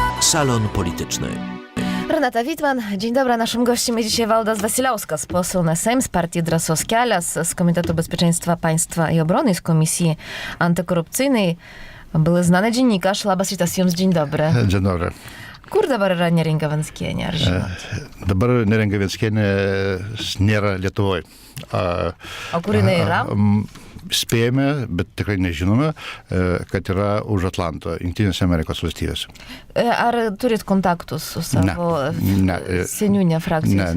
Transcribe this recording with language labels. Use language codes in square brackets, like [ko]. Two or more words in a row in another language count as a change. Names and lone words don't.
[pl] Salon Polityczny. Renata Witman, dzień dobry. Naszym gościem jest dzisiaj Valdas Vasiliauskas, poseł na Sejm z partii Drąsos Kelias, z Komitetu Bezpieczeństwa Państwa i Obrony, z Komisji Antykorupcyjnej. Były znany dziennikarz. [lt] Labas rytas jums, [pl] dzień dobry. Dzień dobry. [lt] Kur dabar yra Neringa Venckienė, ar žinot? Dabar Neringa Venckienė nėra Lietuvoje. O kur jinai yra? Spėjame, bet tikrai nežinome, kad yra už Atlanto, Jungtinėse Amerikos valstijose. Ar turit kontaktus su savo seniūnė frakcijos?